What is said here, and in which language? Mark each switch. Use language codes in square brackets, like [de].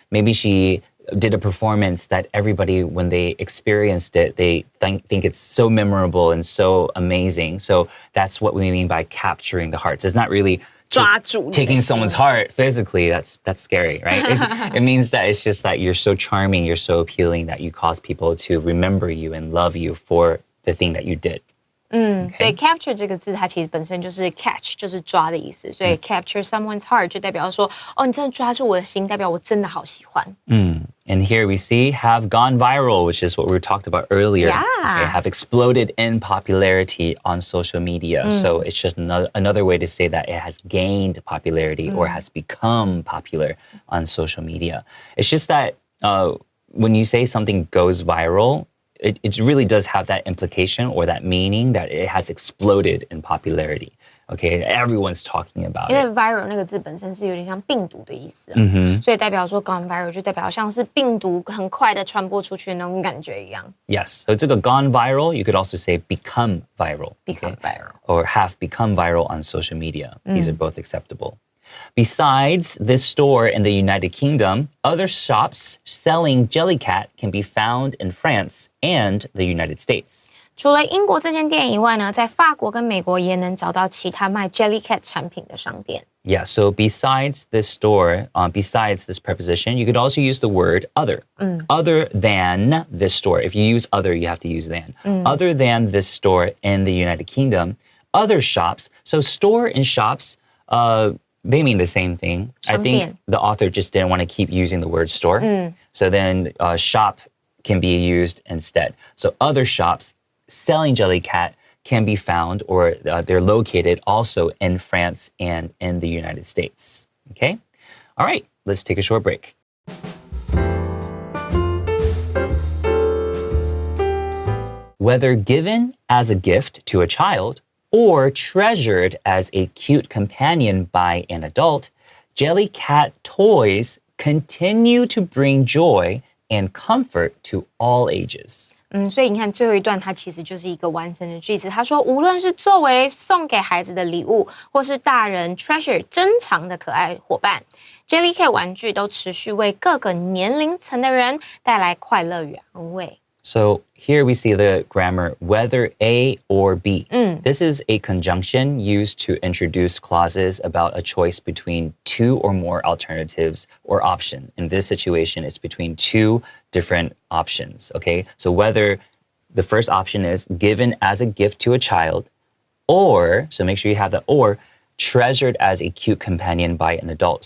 [en] Maybe she did a performance that everybody, when they experienced it, they think it's so memorable and so amazing. So that's what we mean by capturing the hearts. It's not really taking someone's heart physically. That's scary, right? It means that it's just that you're so charming, you're so appealing that you cause people to remember you and love you for the thing that you did. [zh] 所以 capture 这个字它其实本身就是 catch 就是抓的意思，所以 [en] capture someone's heart [zh] 就代表说你真的抓住我的心，代表我真的好喜欢。 [en] And here we see have gone viral, which is what we talked about earlier. Yeah. They have exploded in popularity on social media. So it's just another way to say that it has gained popularity or has become popular on social media. It's just that when you say something goes viral, it really does have that implication or that meaning that it has exploded in popularity. Okay, everyone's talking about it. [zh] 因为 viral 那个字本身是有点像病毒的意思，所以代表说 [en] gone viral [zh] 就代表像是病毒很快的传播出去的那种感觉一样。 [en] Yes, so [zh] 这个 [en] gone viral, you could also say become viral. Become viral. Or have become viral on social media. These are both acceptable. Besides this store in the United Kingdom, other shops selling Jellycat can be found in France and the United States. [zh] 除了英国这间店以外呢，在法国跟美国也能找到其他卖 Jellycat 产品的商店。 [en] Yeah, so besides this store, besides this preposition, you could also use the word other. Other than this store. If you use other, you have to use than. Other than this store in the United Kingdom, other shops. So store and shops, they mean the same thing. I think the author just didn't want to keep using the word store. So then shop can be used instead. So other shops selling Jellycat can be found or they're located also in France and in the United States. Okay? All right, let's take a short break. Whether given as a gift to a child or treasured as a cute companion by an adult, Jellycat toys continue to bring joy and comfort to all ages. [zh] 所以你看最后一段，它其实就是一个完整的句子。他说，无论是作为送给孩子的礼物，或是大人 treasure 珍藏的可爱伙伴 ，Jellycat 玩具都持续为各个年龄层的人带来快乐与安慰。 [en] So here we see the grammar whether A or B. This is a conjunction used to introduce clauses about a choice between two or more alternatives or option. In this situation, it's between two different options, okay? So whether the first option is given as a gift to a child, or, so make sure you have the or, treasured as a cute companion by an adult.